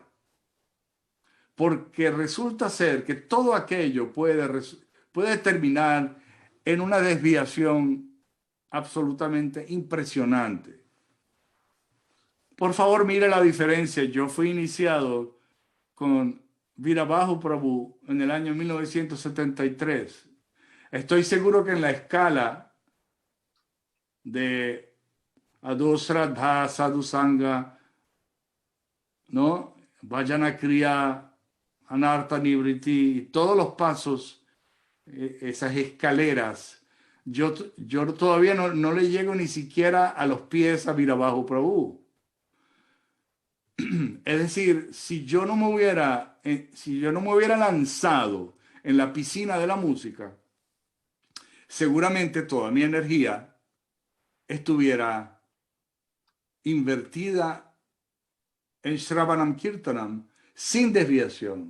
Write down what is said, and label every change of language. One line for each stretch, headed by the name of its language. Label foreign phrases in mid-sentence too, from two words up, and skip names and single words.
Spanish: Porque resulta ser que todo aquello puede terminar en una desviación absolutamente impresionante. Por favor, mire la diferencia. Yo fui iniciado con Virabahu Prabhu en el año 1973. Estoy seguro que en la escala de
Sanskrit: आदौ श्रद्धा साधु सङ्ग,
Spanish: ¿no?
Sanskrit: भजन क्रिया अनर्थ निवृत्ति,
Spanish: todos los pasos, esas escaleras, yo todavía no le llego ni siquiera a los pies a Virabahu Prabhu. Es decir, si yo no me hubiera lanzado en la piscina de la música, seguramente toda mi energía estuviera invertida en
Sanskrit: श्रवणम् कीर्तनम्
Spanish: sin desviación.